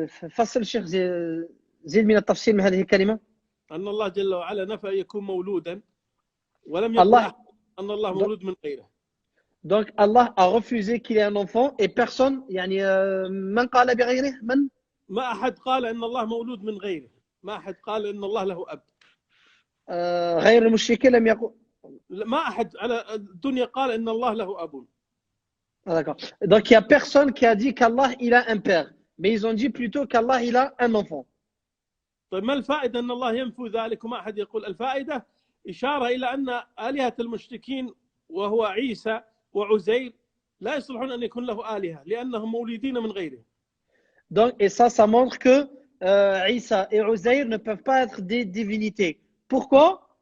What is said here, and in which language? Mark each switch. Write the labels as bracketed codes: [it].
[ar] فصل الشيخ زيد من التفصيل من هذه الكلمة. أن الله جل وعلا نفى أن يكون مولودا ولم يقل أن الله مولود من غيره. [fr] Donc Allah a refusé qu'il ait un enfant et personne [ar] يعني من قال بغيره من ما أحد قال أن الله مولود من غيره ما أحد قال أن الله له أب. غير المشركين لم يقول ما أحد على الدنيا قال أن الله له أب. [fr] D'accord. Donc il y a personne qui a dit qu'Allah il a un père, mais ils ont dit plutôt qu'Allah il a un enfant. [ar] طيب ما الفائدة أن الله ينفي ذلك وما أحد يقول؟ الفائدة إشارة إلى أن آلهة المشركين وهو عيسى وعزير لا يصلحون أن يكون له آلهة لأنهم مولودين من غيره. [fr] Donc et ça montre que Isa et Uzair ne peuvent pas être des divinités. Pourquoi?